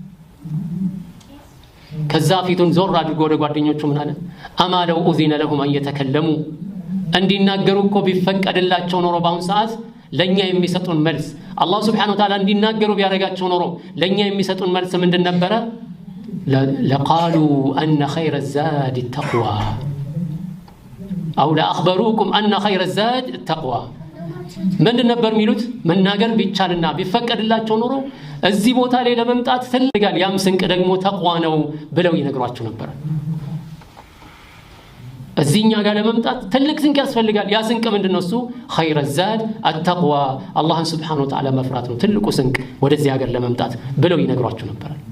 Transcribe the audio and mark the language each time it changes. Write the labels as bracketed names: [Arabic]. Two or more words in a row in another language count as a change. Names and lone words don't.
[Amharic] ከዛ ፊቱን ዞር አድርጎ ወደ ጓደኞቹ ምን አለ? [Arabic] أما لو أذن لهم أن يتكلموا [Amharic] እንዲናገሩ እኮ ቢፈቀድላቸው ኖሮ በአሁን ሰዓት ለኛ የሚሰጡን መልስ አላህ [Arabic] سبحانه وتعالى [Amharic] እንዲናገሩ ቢያረጋቸው ኖሮ ለኛ የሚሰጡን መልስ ምንድን ነበረ? [Arabic] لقالوا أن خير الزاد التقوى أو لأخبروكم أن خير الزاد التقوى ምንድን ነበር የሚሉት? [Amharic] መናገር ቢቻልና ቢፈቀድላቸው ኖሮ እዚህ ቦታ ላይ ለመምጣት ፈልጋል ያም ስንቅ ደግሞ ተቅዋ ነው ብለው ይነግሯቸው ነበር። እዚህኛ ጋር ለመምጣት ትልቅ ስንቅ ያስፈልጋል። ያ ስንቅ ምንድነው? እሱ [Arabic] خير الزاد التقوى [Amharic] አላህን [Arabic] سبحانه وتعالى [Amharic] መፍራት ነው ትልቁ ስንቅ ወደዚህ ሀገር ለመምጣት ብለው ይነግሯቸው ነበር።